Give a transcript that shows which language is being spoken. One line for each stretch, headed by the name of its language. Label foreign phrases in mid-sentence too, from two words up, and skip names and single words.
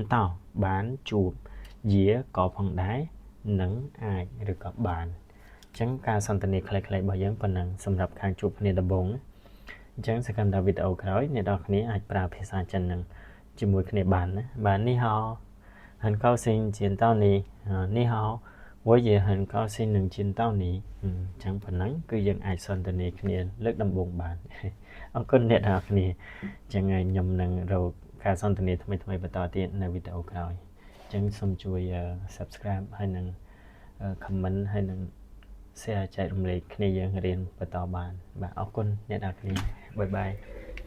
Khmer: តោបានជួបយាក៏ផងដែរនឹងអាចឬក៏បានអញ្ចឹងការសន្ទនាខ្លីៗរបស់យើងប៉ុណ្ណឹងសម្រាប់ខាងជួបគ្នាដំ បូងអញ្ចឹងសកម្មភាពវីដេអូក្រោយអ្នកនរគ្នាអាចប្រើភាសាចិននឹងជាមួយគ្នាបានណាបាទ នេះហៅ
Chinese: 很高兴见到你你好我也很高兴能见到你
Khmer: អញ្ចឹងប៉ុណ្ណឹងគឺយើងអាចសន្ទនាគ្នាលើកដំបូងបានអរគុណអ្នកនរគ្នាអញ្ចឹងខ្ញុំនឹងរកការសន្ទនាថ្មីបន្តទៀតនៅវីដេអូក្រោយអញ្ចឹងសូមជួយ subscribe ហើយនឹង comment ហើយនឹង share ចែករំលែកគ្នាយើងរៀនបន្តបានបាទអរគុណអ្នកនរគ្នាបាយបាយ